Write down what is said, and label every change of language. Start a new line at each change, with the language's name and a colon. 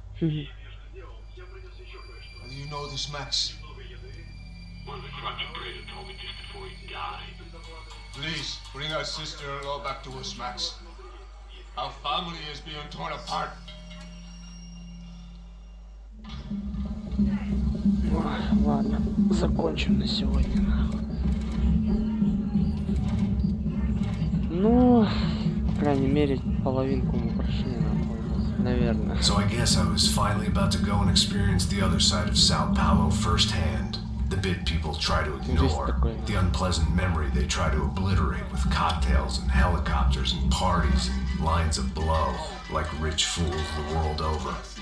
English: How do you know this, Max? One of the Crutch operator told me just before he died. Please, bring our sister-in-law back to us, Max. Our family is being torn apart.
Russian: Ладно, закончим на сегодня. Ну, по крайней мере, половинку мы прошли, наверное.
English: So I guess I was finally about to go and experience the other side of Sao Paulo firsthand. The bit people try to ignore, the unpleasant memory they try to obliterate with cocktails and helicopters and parties and lines of blow, like rich fools the world over.